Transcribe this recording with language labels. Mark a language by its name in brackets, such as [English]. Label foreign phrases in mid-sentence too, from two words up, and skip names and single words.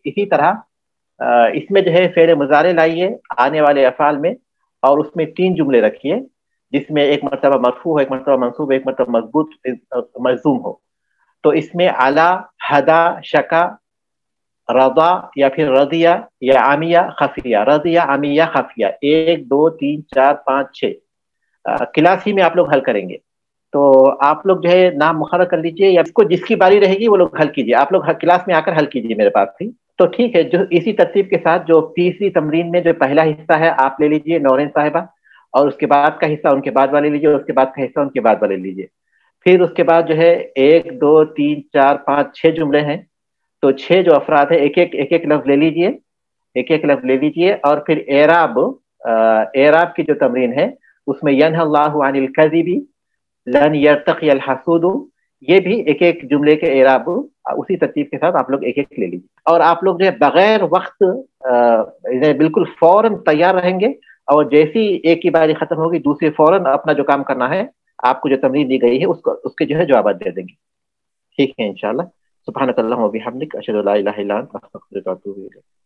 [Hindi] इसी तरह इसमें जो है फ़िअल मुज़ारे लाइए आने वाले अफ़आल में, और उसमें 3 जुमले रखिए जिसमें एक मरतबा मरफ़ू हो, एक मरतबा मंसूब, एक मरतबा मज़बूत मजज़ूम हो। तो इसमें अला, हदा, शका, रदा या फिर रदिया या आमिया खफिया, रदिया आमिया खफिया, 1 2 3 4 5 6 क्लास ही में आप लोग हल करेंगे। तो आप लोग जो है नाम मुखर्रर कर लीजिए, या इसको जिसकी बारी रहेगी वो लोग हल कीजिए। आप लोग क्लास में आकर हल कीजिए मेरे पास भी। तो ठीक है, जो इसी तरतीब के साथ जो तीसरी तमरीन में जो पहला हिस्सा है आप ले लीजिए नौरीन साहिबा, और उसके बाद का हिस्सा उनके बाद वाले लीजिए, उसके बाद का हिस्सा उनके बाद वाले लीजिए। फिर उसके बाद जो है 1 2 3 4 5 6 जुमले हैं। तो 6 जो अफराद है एक एक लफ्ज ले लीजिए, एक एक लफ्ज ले लीजिए। और फिर एराब की जो तमरीन है उसमें [Arabic] ينهى الله عن الكذب لن يرتقي الحسود, [Hindi] ये भी एक एक जुमले के एराब उसी तरतीब के साथ आप लोग एक एक ले लीजिए। और आप लोग जो है बगैर वक्त बिल्कुल फौरन तैयार रहेंगे, और जैसी एक की बारी खत्म होगी दूसरी फौरन अपना जो काम करना है, आपको जो तमरीन दी गई है उसके जो है जवाब दे देंगे। ठीक है इंशाल्लाह। [Arabic] سبحانك اللهم و بحمدك أشهد أن لا إله إلا أنت أستغفرك و أتوب إليك.